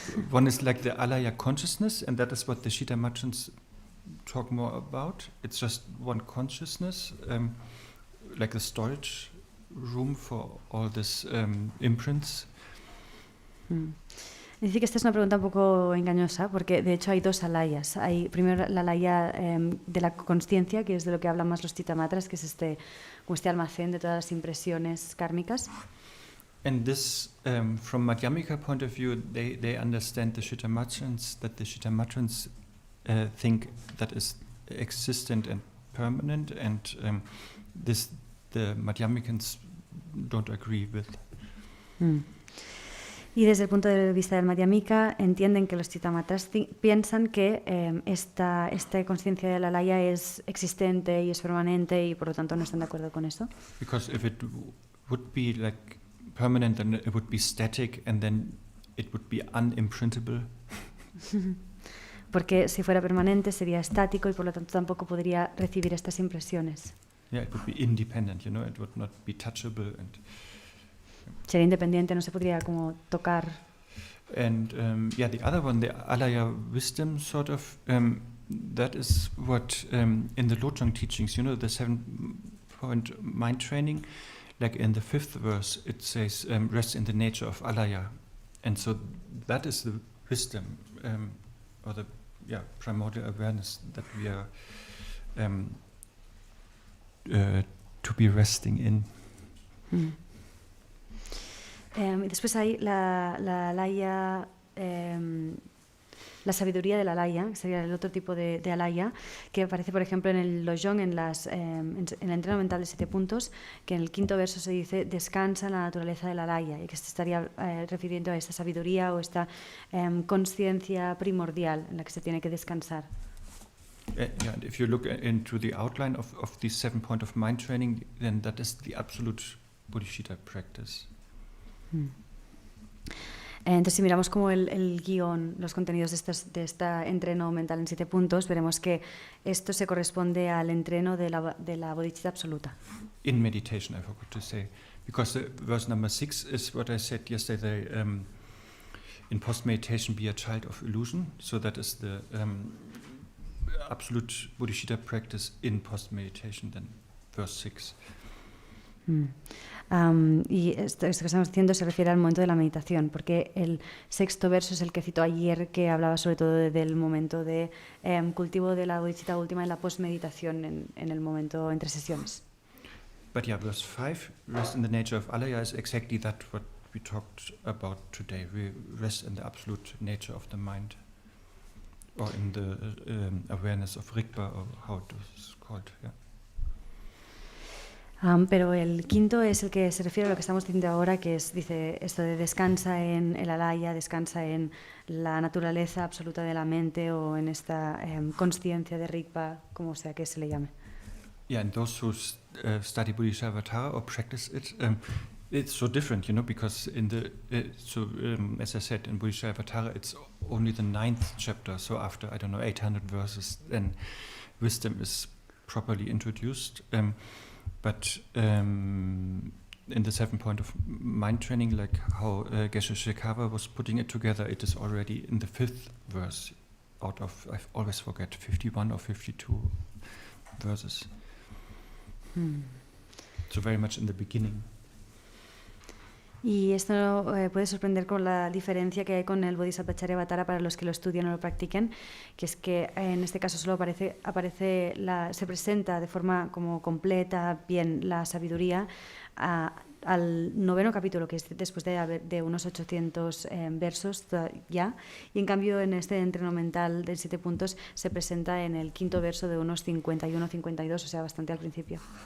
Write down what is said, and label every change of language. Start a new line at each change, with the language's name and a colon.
English: One is like the alaya consciousness, and that is what the Chittamatra talk more about. It's just one consciousness, like a storage room for all these imprints.
Spanish: Dice que esta es una pregunta un poco engañosa, porque de hecho hay dos alayas. Hay primero la alaya de la consciencia, que es de lo que hablan más los Chittamatras, que es este almacén de todas las impresiones kármicas.
English: And this, from Madhyamika point of view, they understand the Chittamatrans, that the Chittamatrans think that is existent and permanent, and this the Madhyamikans don't agree with.
Spanish: Y desde el punto de vista del Madhyamika entienden que los Chittamatras piensan que esta conciencia de la alaya es existente y es permanente, y por lo tanto no están de acuerdo con eso.
English: Because if it would be like permanent, then it would be static, and then it would be unimprintable.
Spanish: Porque si fuera permanente sería estático y por lo tanto tampoco podría recibir estas impresiones.
English: Yeah, it would be independent, it would not be touchable and.
Spanish: Sería independiente, no se podría como tocar.
English: And the other one, the alaya wisdom sort of, that is what in the Lojong teachings, the 7-point mind training, like in the 5th verse, it says, rest in the nature of alaya. And so that is the wisdom, or the primordial awareness that we are to be resting in.
Spanish: Después hay la alaya la sabiduría del alaya, que sería el otro tipo de alaya, que aparece, por ejemplo, en el Lojong, en el entreno mental de 7 puntos, que en el 5.º verso se dice descansa en la naturaleza del alaya, y que se estaría refiriendo a esta sabiduría o esta conciencia primordial en la que se tiene que descansar.
English: Yeah, if you look into the outline of these 7 points of mind training, then that is the absolute bodhichitta practice.
Spanish: Entonces, si miramos como el guión, los contenidos de este entreno mental en 7 puntos, veremos que esto se corresponde al entreno de la bodhichitta absoluta.
English: In meditation, I forgot to say, because the verse number 6 is what I said yesterday. In post-meditation, be a child of illusion. So that is the absolute bodhichitta practice in post-meditation, then verse 6.
Spanish: Y esto que estamos diciendo se refiere al momento de la meditación, porque el 6.º verso es el que citó ayer, que hablaba sobre todo del momento de cultivo de la bodhichitta última en la post-meditación, en el momento entre sesiones.
English: But yeah, verse 5, rest in the nature of alaya, is exactly that what we talked about today. We rest in the absolute nature of the mind, or in the awareness of Rigpa, or how it is called. Yeah.
Spanish: Pero el 5.º es el que se refiere a lo que estamos diciendo ahora, que es, dice esto de descansa en el alaya, descansa en la naturaleza absoluta de la mente o en esta consciencia de Rigpa, como sea que se le llame.
English: Yeah, and those who study Bodhicharyavatar or practice it, it's so different, because in the as I said, in Bodhicharyavatar it's only the 9th chapter. So after 800 verses, then wisdom is properly introduced. But in the 7 point of mind training, like how Geshe Shekava was putting it together, it is already in the 5th verse out of, I always forget, 51 or 52 verses. So very much in the beginning.
Spanish: Y esto puede sorprender con la diferencia que hay con el Bodhisattva para los que lo estudian o lo practiquen, que es que en este caso solo se presenta de forma como completa, bien, la sabiduría al 9.º capítulo, que es después de unos 800 versos ya, y en cambio en este entreno mental de 7 puntos se presenta en el 5.º verso de unos 51-52, o sea, bastante al principio.